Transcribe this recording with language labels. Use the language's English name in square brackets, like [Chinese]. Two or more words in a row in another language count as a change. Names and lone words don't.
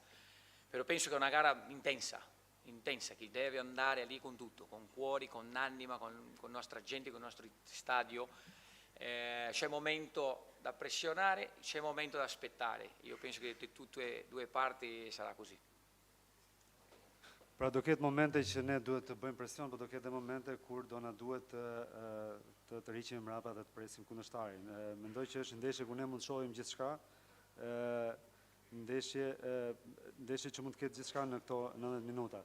[Italian] Però penso che è una gara intensa, che deve andare lì con tutto, con cuore, con anima, con la nostra gente, con il nostro stadio. C'è un momento da pressionare, c'è un momento da aspettare. Io penso che di tutte e due parti sarà così. [Albanian] Pra do ketë momente që ne duhet të bëjmë presion, por do ketë momente kur do na duhet të rriqim mbrapa dhe të presim kundërshtarin. Mendoj që është ndeshje ku ne mund të shohim gjithçka, ndeshje që mund të ketë gjithçka në këto 90 minuta.